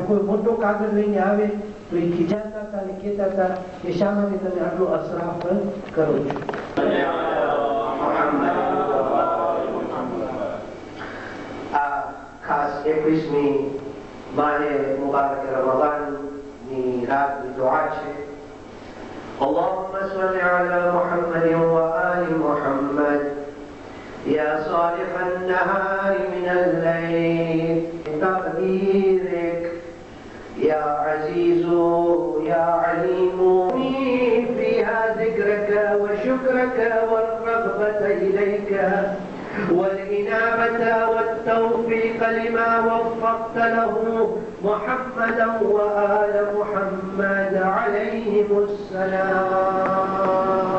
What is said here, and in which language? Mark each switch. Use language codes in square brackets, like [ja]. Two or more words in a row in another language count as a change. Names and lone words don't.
[gu] કોઈ મોટો કાગળ લઈને આવે તો એ ખીજાતા હતા અને કહેતા હતા કે શા માટે તમે આટલો અસરાફ કરો છો. આ ખાસ 21મી માહે મુબારક રમઝાનની રાતની દુઆ છે. [ar] اللهم صل على محمد وآل محمد يا صالح النهار من الليل تقديرك يا عزيز يا عليم فيها ذكرك وشكرك والرغبة إليك والإنابة والتوفيق لما وفقت له محمدا وآل محمد عليهم السلام.